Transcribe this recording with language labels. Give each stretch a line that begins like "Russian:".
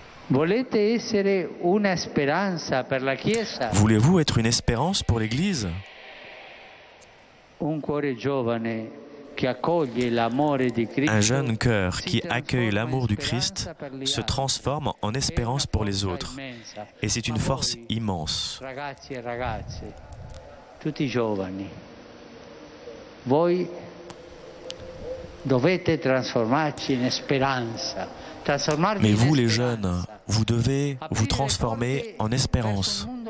Italian: Volete essere una speranza per la Chiesa?
French: Voulez-vous être une espérance pour l'Église?
Italian: Un cuore giovane che accoglie l'amore di Cristo.
French: Un jeune cœur qui accueille l'amour du Christ se transforme en espérance pour les autres. Et c'est une force immense.
Italian: Ragazzi e ragazze, tutti giovani, voi dovete trasformarci in speranza.
French: Mais vous, les jeunes, vous devez vous transformer en espérance.